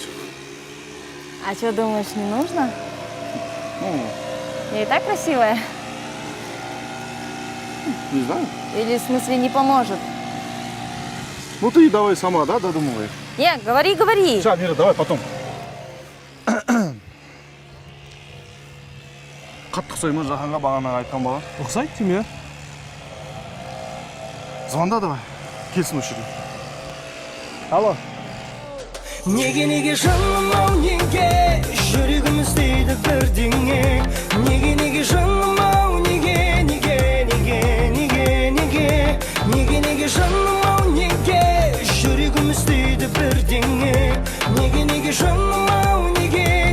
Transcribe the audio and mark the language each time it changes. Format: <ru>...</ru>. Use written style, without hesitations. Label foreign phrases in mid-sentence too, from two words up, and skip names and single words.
<ru>А что, думаешь, не нужно? Ну, Я и так красивая. не знаю. Или в смысле не поможет? Ну ты давай сама, да, додумывай. Не, говори. Сейчас, Мира, давай потом.</ru> <kk>Қатты ұқсаймын Жаханға бағана айтқан бала. Ұқсайды деме?</kk> <ru>Звонда давай.</ru> <kk>Келсін осы жерге. Алло. Неге жаным ау неге жүрегім іздейді бірдеңе неге жаным ау неге жаным ау неге жүрегім іздейді бірдеңе неге жаным ау неге</kk>